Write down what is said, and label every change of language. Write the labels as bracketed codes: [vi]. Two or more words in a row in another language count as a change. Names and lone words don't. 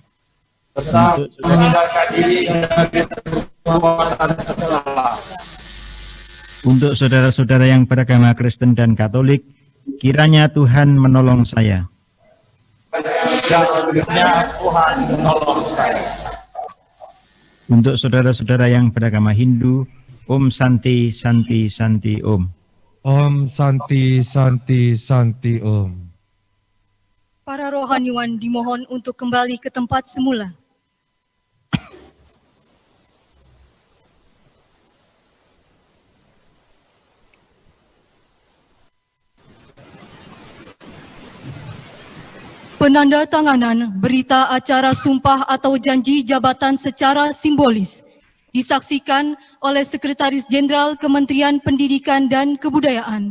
[id] Untuk saudara-saudara yang beragama Kristen dan Katolik, kiranya Tuhan menolong saya. Untuk saudara-saudara yang beragama Hindu, [sa] ॐ शान्तिः शान्तिः शान्तिः ॐ. ॐ शान्तिः शान्तिः शान्तिः ॐ. [id] Para rohaniwan dimohon untuk kembali ke tempat semula. Penandatanganan berita acara sumpah atau janji jabatan secara simbolis disaksikan oleh Sekretaris Jenderal Kementerian Pendidikan dan Kebudayaan.